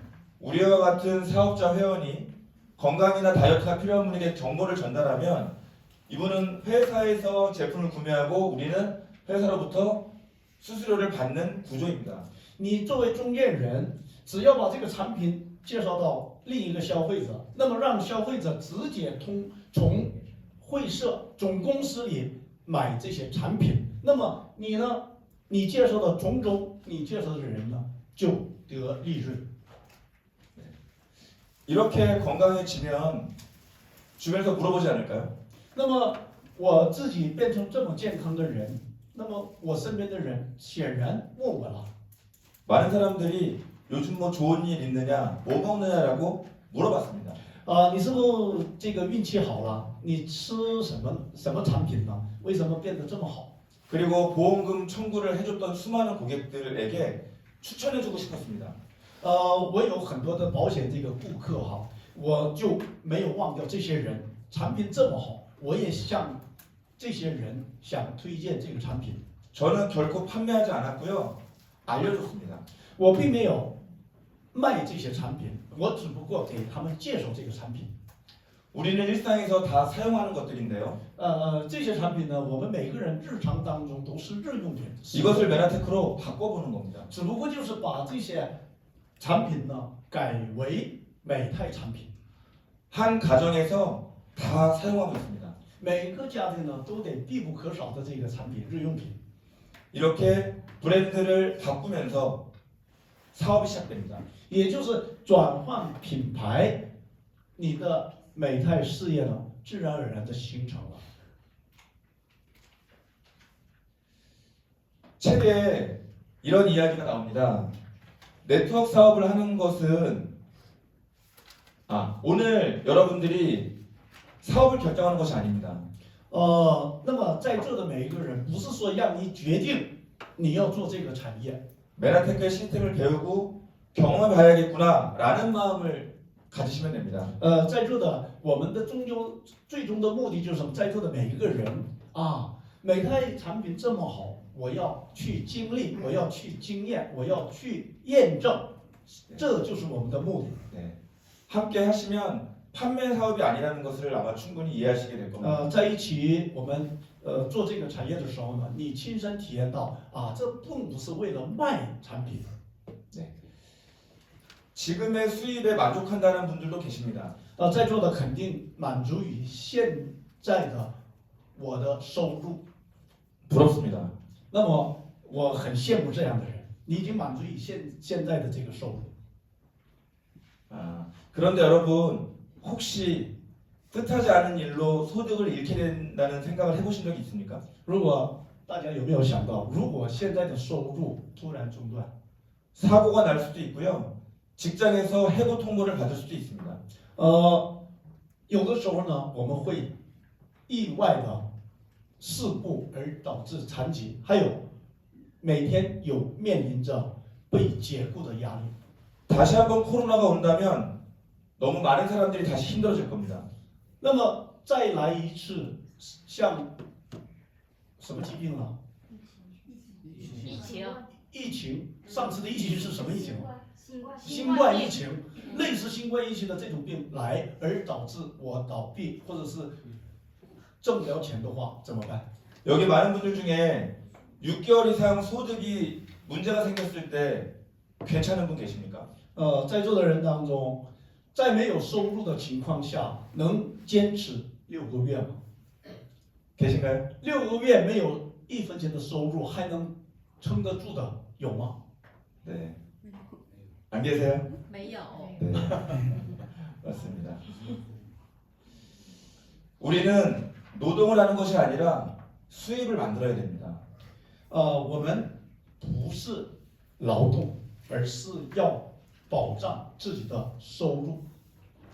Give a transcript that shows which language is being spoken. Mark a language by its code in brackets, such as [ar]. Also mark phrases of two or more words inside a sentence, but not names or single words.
[ko] 우리와 같은 사업자 회원이 건강이나 다이어트가 필요한 분에게 정보를 전달하면 이분은 회사에서 제품을 구매하고 우리는 회사로부터 수수료를 받는 구조입니다. [zh] 你作为中间人，只要把这个产品介绍到另一个消费者，那么让消费者直接从会社总公司里买这些产品，那么你呢，你介绍的种种，你介绍的人呢，就得利润。 [ko] 이렇게 건강해지면 주변에서 물어보지 않을까요? [zh] 那么我自己变成这么健康的人，那么我身边的人显然问我了。 [ko] 많은 사람들이 요즘 뭐 좋은 일 있느냐, 뭐 먹느냐라고 물어봤습니다. [zh] 你是不是这个运气好了？你吃什么产品呢？为什么变得这么好？ [ko] 그리고 보험금 청구를 해줬던 수많은 고객들에게 추천해주고 싶었습니다. [zh] 我有很多的保险这个顾客哈，我就没有忘掉这些人，产品这么好，我也向这些人想推荐这个产品。 [ko] 저는 결코 판매하지 않았고요. 알려줬습니다. [zh] 我并没有卖这些产品，我只不过给他们介绍这个产品。 [ko] 우리는 일상에서 다 사용하는 것들인데요. [zh] 这些产品呢，我们每个人日常当中都是日用品。 [ko] 이것을 메나테크로 바꿔보는 겁니다. [zh] 只不过就是把这些产品呢改为美泰产品。 [ko] 한 가정에서 다 사용하고 있습니다. [zh] 每个家庭呢都得必不可少的这个产品，日用品。 [ko] 이렇게 브랜드를 바꾸면서 사업이 시작됩니다. [zh] 也就是转换品牌，你的美泰事业呢，自然而然的形成了。 [ko] 책에 이런 이야기가 나옵니다. 네트워크 사업을 하는 것은 오늘 여러분들이 사업을 결정하는 것이 아닙니다. [zh] 那么在座的每一个人，不是说让你决定你要做这个产业， [ko] 메나테크의 시스템을 배우고 경험해 봐야겠구나라는 마음을 가지시면 됩니다. [zh] 在座的我们的最终的目的就是在座的每一个人美泰产品这么好，我要去经历，我要去经验，我要去验证，这就是我们的目的。 [ko] 네. 함께 하시면 판매 사업이 아니라는 것을 아마 충분히 이해하시게 될 겁니다. [zh] 在一起我们做这个产业的时候呢，你亲身体验到这并不是为了卖产品。 [ko] 네. 지금의 수입에 만족한다는 분들도 계십니다. [zh] 在座的肯定满足于现在的我的收入。 [ko] 부럽습니다. [zh] 那么我很羡慕这样的人，你已经满足于现在的这个收入。 [ko] 그런데 여러분 혹시 뜻하지 않은 일로 소득을 잃게 된다는 생각을 해보신 적이 있습니까? [zh] 如果大家有没有想到，如果现在的收入突然中断， [ko] 사고가 날 수도 있고요. 직장에서 해고 통보를 받을 수도 있습니다. [zh] 有的时候呢，我们会意外的事故而导致残疾，还有每天有面临着被解雇的压力。 [ko] 다시 한번 코로나가 온다면 너무 많은 사람들이 다시 힘들어질 겁니다. [zh] 那么再来一次像什么疾病呢？疫情，上次的疫情是什么疫情？新冠疫情，类似新冠疫情的这种病来，而导致我倒闭，或者是挣不了钱的话，怎么办？ [ko] 여기 많은 분들 중에 6개월 이상 소득이 문제가 생겼을 때 괜찮은 분 계십니까? [zh] 在座的人当中，在没有收入的情况下，能坚持6个月吗？ [ko] 계신가요? [zh] 6个月没有1分钱的收入，还能撑得住的有吗？ [ko] 네. 안 계세요? [zh] 没有。 [ko] 네. 맞습니다. 우리는 노동을 하는 것이 아니라 수입을 만들어야 됩니다. [zh] 我们不是劳动，而是要保障自己的收入。